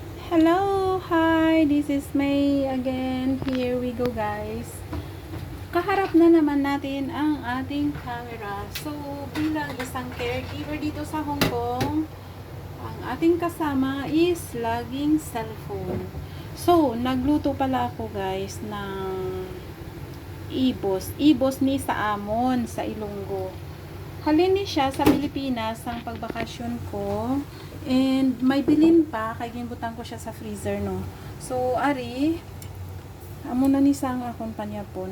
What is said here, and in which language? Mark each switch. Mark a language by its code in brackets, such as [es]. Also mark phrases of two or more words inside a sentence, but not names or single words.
[en] Hello, hi, this is May again. Here we go, guys. [tl] Kaharap na naman natin ang ating camera. So, bilang isang caregiver dito sa Hong Kong, ang ating kasama is laging cellphone. So, nagluto pala ako, guys, ng ibos. [hil] Ibos ni sa Amon, sa Ilonggo. Halin ni siya sa Pilipinas ang pagbakasyon ko. And may bilin pa, kay ginbutan ko siya sa freezer, no. So, ari, amo na ni sang akong panyapon.